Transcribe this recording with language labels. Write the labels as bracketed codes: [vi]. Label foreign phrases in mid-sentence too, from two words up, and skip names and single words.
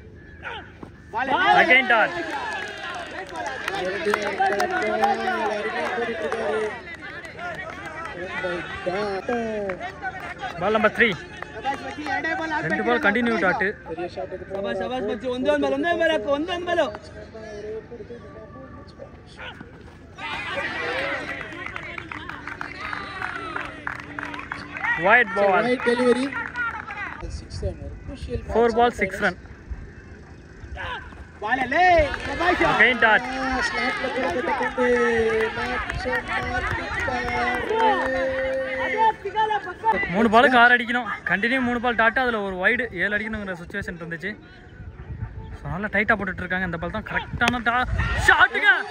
[en] second dot. ball number 3. 2 ball continue dot. [ta] பெரிய ஷாட்டுக்கு சபாஷ் சபாஷ் பச்சி [kn] ಒಂದೇ ಬಾಲ್ [en] Wide ball. Wide delivery. 6 run. Crucial. 4 ball 6 run. [kn] ಬಾಲಲೆ ಸಬಾಷ್ [en] Again dot. [kn] ಸ್ಲಾಟ್ ಕೊಡಬೇಕು ಮ್ಯಾಚ್ [ta] மூணு பாலுக்கு 6 அடிக்கணும். [en] continue 3 ball dot. [ta] அதில் ஒரு வைடு 7 அடிக்கணுங்கிற சுச்சுவேஷன் இருந்துச்சு. ஸோ நல்லா டைட்டாக போட்டுட்டு இருக்காங்க. இந்த பால் தான் கரெக்டான ஷாட்டுங்க.